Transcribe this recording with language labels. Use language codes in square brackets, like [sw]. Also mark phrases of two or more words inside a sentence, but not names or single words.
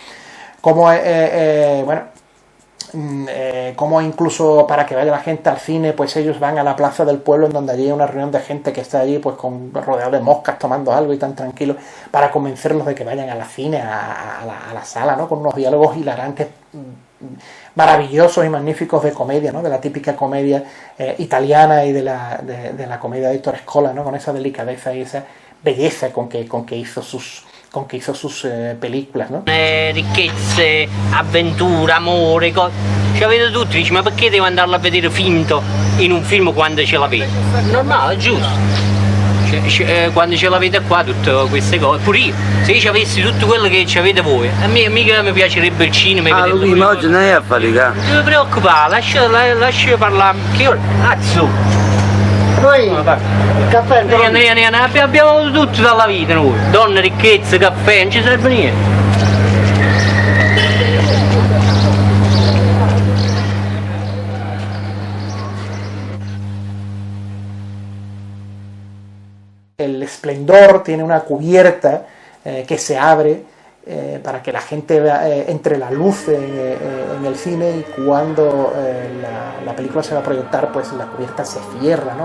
[es] Como, como incluso para que vaya la gente al cine, pues ellos van a la plaza del pueblo, en donde allí hay una reunión de gente que está allí pues rodeado de moscas tomando algo y tan tranquilo, para convencerlos de que vayan al cine, a la sala, ¿no? Con unos diálogos hilarantes, maravillosos y magníficos de comedia, ¿no? De la típica comedia italiana y de la comedia de Héctor Escola, ¿no? Con esa delicadeza y esa belleza con que hizo sus películas, ¿no? [it] Ricchezze, avventura, amore, ce l'avete tutti, dici ma perché devo andarla a vedere finto in un film quando ce l'avete? Normale, giusto. Quando ce l'avete qua tutte queste cose, pure io, se io avessi tutto quello che avete voi, a me mica mi piacerebbe il cinema. Lui, ma oggi non è a fatica. Non ti preoccupare, lascia parlare, che ora, azzo. Noi, caffè, abbiamo avuto tutto dalla vita noi, donne, ricchezze, caffè, non ci serve niente. [es] El Esplendor tiene una cubierta que se abre para que la gente entre la luz en el cine, y cuando la película se va a proyectar, pues la cubierta se cierra, ¿no?